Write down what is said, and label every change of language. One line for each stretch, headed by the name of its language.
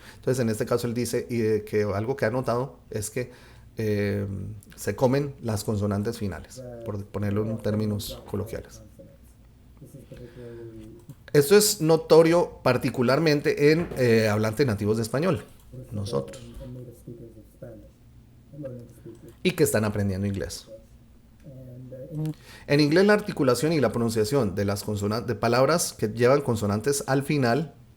Spanish: Entonces en este caso él dice que algo que ha notado es que se comen las consonantes finales, por ponerlo en términos coloquiales.
English: This is particularly
Spanish: Esto es notorio particularmente en hablantes nativos de español, nosotros,
English: and native speakers of Spanish, learning to speak it.
Spanish: y que están aprendiendo inglés.
English: And
Spanish: En inglés la articulación y la pronunciación de las consonantes, de palabras que llevan consonantes al final,